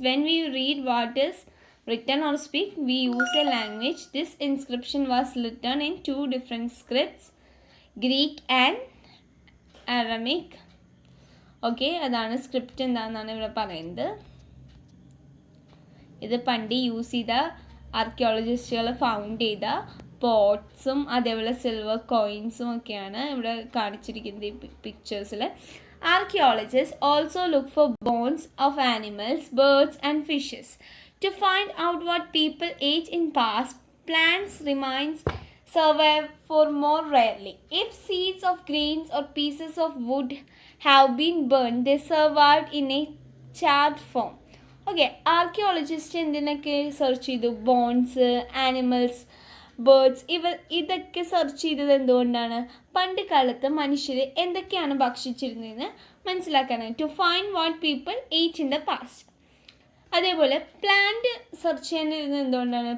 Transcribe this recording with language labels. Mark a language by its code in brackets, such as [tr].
[en] When we read what is written or speak, we use a language. This inscription was written in 2 different scripts, Greek and Aramaic. [ml] Okay, അതാണ് script എന്താണെന്നാണ് ഇവിടെ പറയുന്നത്. ഇത് പണ്ട് use ചെയ്ത ആർക്കിയോളജിസ്റ്റുകൾ found ചെയ്ത പോട്ട്സും അതേപോലെ സിൽവർ കോയിൻസും ഒക്കെയാണ് ഇവിടെ കാണിച്ചിരിക്കുന്നത് ഈ പിക്ചേഴ്സിൽ. [en] Archaeologists also look for bones of animals, birds and fishes. To find out what people ate in past, plants remains survive for more rarely. If seeds of grains or pieces of wood have been burned, they survived in a charred form. [ml] Okay, archaeologist എന്തിനൊക്കെ search ചെയ്തു? Bones, animals, birds, ഇതൊക്കെ search ചെയ്തത് എന്തുകൊണ്ടാണ്? പണ്ട് കാലത്ത് മനുഷ്യർ എന്തൊക്കെയാണ് ഭക്ഷിച്ചിരുന്നതെന്ന് മനസ്സിലാക്കാനാണ്. [en] To find what people ate in the past. [ml] അതേപോലെ പ്ലാന്റ് സെർച്ച് ചെയ്യാനിരുന്നത് എന്തുകൊണ്ടാണ്?